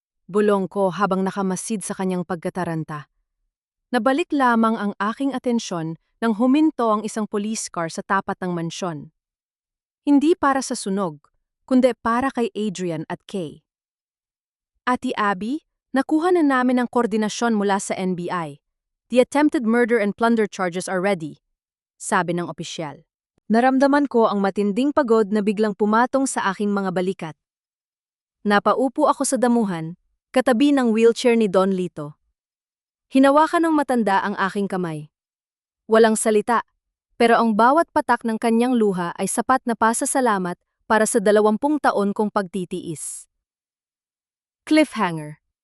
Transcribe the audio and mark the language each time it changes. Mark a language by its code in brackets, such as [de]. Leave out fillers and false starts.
[tl] Bulong ko habang nakamasid sa kanyang pagkataranta. Nabalik lamang ang aking atensyon nang huminto ang isang police car sa tapat ng mansyon. Hindi para sa sunog, kundi para kay Adrian at Kay. Ate Abby, nakuha na namin ang koordinasyon mula sa NBI. [en] The attempted murder and plunder charges are ready, [tl] sabi ng opisyal. Naramdaman ko ang matinding pagod na biglang pumatong sa aking mga balikat. Napaupo ako sa damuhan, katabi ng wheelchair ni Don Lito. Hinawakan ng matanda ang aking kamay. Walang salita, pero ang bawat patak ng kanyang luha ay sapat na pasasalamat para sa 20 taon kong pagtitiis. Cliffhanger.